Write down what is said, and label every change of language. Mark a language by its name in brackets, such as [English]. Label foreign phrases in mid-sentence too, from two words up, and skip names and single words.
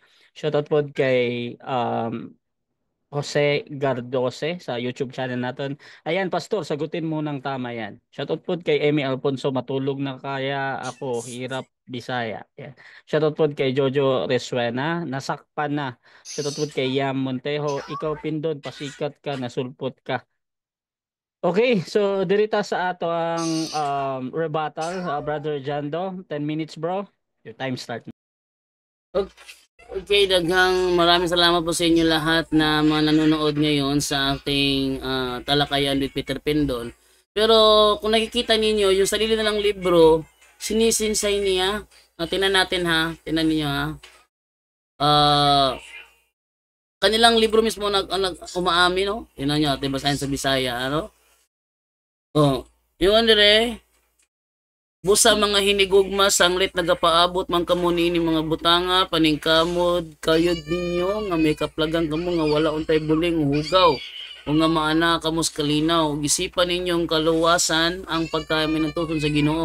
[Filipino] Shoutout po kay Jose Gardose sa YouTube channel natin. Ayan, Pastor, sagutin mo ng tama yan. Shoutout po kay Emmy Alfonso. Matulog na kaya ako. Hirap Bisaya. Yan. Shoutout po kay Jojo Resuena. Nasakpan na. Shoutout po kay Yam Montejo. Ikaw Pindon, pasikat ka, nasulpot ka. [Cebuano] Okay, so dirita sa ato ang rebuttal, Brother Jando. 10 minutes, bro. [English] Your time start. [Filipino] Okay, daghang maraming salamat po sa inyo lahat na mga nanonood ngayon sa ating talakayan with Peter Pindon. Pero kung nakikita ninyo, yung sarili na lang libro, sinisinsay niya. Tingnan natin ha. Tingnan niyo ha. kanilang libro mismo umaamin, no? Yun na nyo, ating basahin sa Bisaya, ano? Oh, yung dire, [Cebuano] busa mga hinigugma, sanglit nagapaabot, man kamo ni mga butanga, paningkamod, kayod ninyo, nga may kaplagan kamo, nga wala untay buling, hugaw. O nga maana kamos kalinaw, gisipan ninyong kaluwasan ang pagkaminatuton sa Ginoo.